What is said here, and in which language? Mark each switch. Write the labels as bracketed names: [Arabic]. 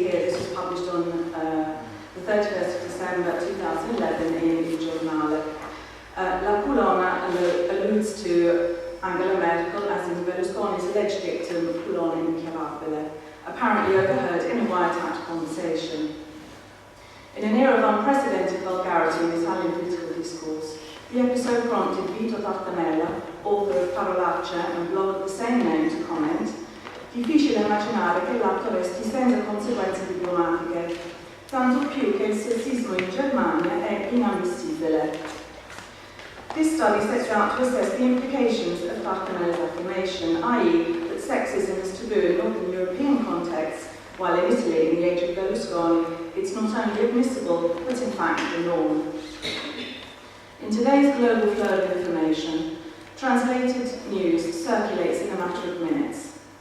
[English] 31st of December 2011 in Il Giornale. La colonna alludes to Angela Merkel as in Berlusconi's alleged victim, [Italian] colonna inchiavabile, [English] apparently overheard in a wiretapped conversation. In an era of unprecedented vulgarity in Italian political discourse, the episode prompted Vito Tartamella, author of Parolacce and blog of the same name, to comment: [Italian] difficile immaginare che l'atto resti senza conseguenze diplomatiche, tanto più che il sessismo in Germania è inammissibile. [English] This study sets out to assess the implications of Tartamella's affirmation, i.e. that sexism is taboo in Northern European contexts, while in Italy, in the age of Berlusconi, it's not only admissible, but in fact the norm. In today's global flow of information, translated news circulates in a matter of minutes.